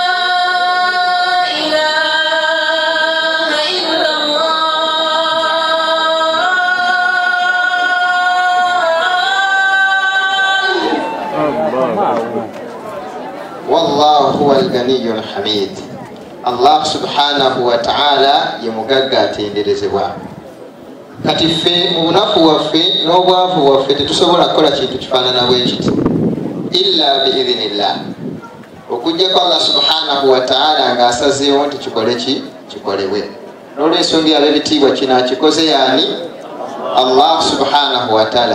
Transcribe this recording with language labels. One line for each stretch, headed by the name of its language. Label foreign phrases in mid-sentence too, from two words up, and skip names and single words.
Arabic: والله هو الغني الحميد. الله سبحانه وتعالى
Ganda: yemugaga atenderezebwa. Kati ffe mu bunafu waffe n'obwavu waffe tetusobola kukola kintu kifaanana bwe kiti
Arabic: إلا بإذن الله,
Ganda: okujjako
Arabic: الله سبحانه وتعالى
Ganda: ng'asazeewo nti kikolebwe. N'olw'ensonga ab'ebitiibwa kino akikoze yaani
Arabic: الله سبحانه وتعالى.